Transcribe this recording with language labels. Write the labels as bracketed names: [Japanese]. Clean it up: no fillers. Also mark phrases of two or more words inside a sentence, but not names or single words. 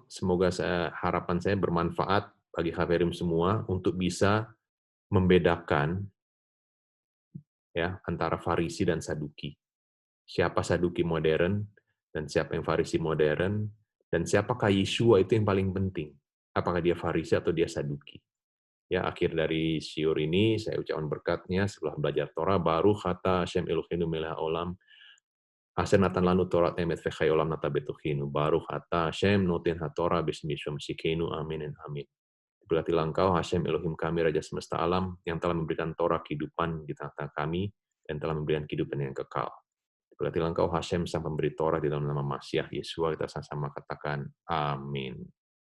[Indonesian] Semoga harapan saya bermanfaat bagi Khaverim semua untuk bisa membedakan ya, antara Farisi dan Saduki. Siapa Saduki modern dan siapa yang Farisi modern, dan siapakah Yeshua itu yang paling penting. Apakah dia Farisi atau dia Saduki. Ya, akhir dari syiur ini saya ucapkan berkatnya setelah belajar Torah, [Hebrew] ברוך אתה השם אלוהינו מלך העולם, אשר נתן לנו תורת אמת וחיי עולם נטע בתוכנו, ברוך אתה השם נותן התורה בשם ישוע משיחנו, [English] amin and amin. [Indonesian] Berkatilah engkau, Hashem Elohim kami, Raja semesta alam, yang telah memberikan Torah kehidupan di tengah-tengah kami, dan telah memberikan kehidupan yang kekal. Berkatilah engkau, Hashem, sang pemberi Torah, di dalam nama Masiah Yesua, kita sama-sama katakan, amin.